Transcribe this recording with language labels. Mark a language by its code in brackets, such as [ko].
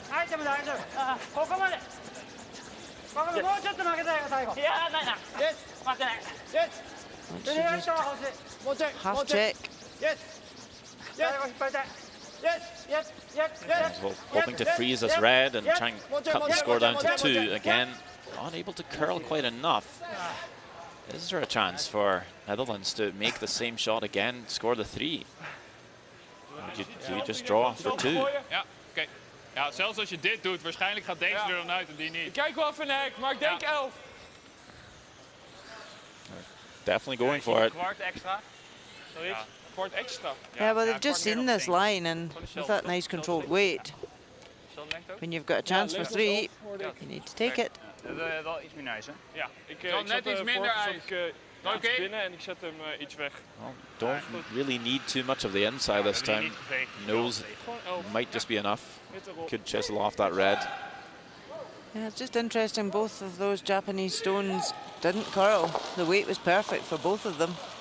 [en] Hoping to freeze this red and try and cut the score down to 2 again. Unable to curl quite enough. Is there a chance for Netherlands to make the same shot again, score the 3? Or do you just draw for 2? [nl] Ja, oké. Ja, zelfs als je dit doet, waarschijnlijk gaat deze er dan uit en die niet. Ik kijk wel even naar hek, maar ik denk 11. [en] Definitely going for it. [nl] Kwart extra. Zoiets. Kwart extra. [en] Yeah, well, they've just seen this line, and with that nice controlled weight, when you've got a chance for 3, you need to take it. [nl] Wel iets meer ijs, hè? Ja, ik net zat iets minder ijs. iets binnen en ik zet hem iets weg. [en] Well, don't really need too much of the inside this time. Nose might just be enough. Could chisel off that red. Yeah, it's just interesting, both of those Japanese stones didn't curl. The weight was perfect for both of them.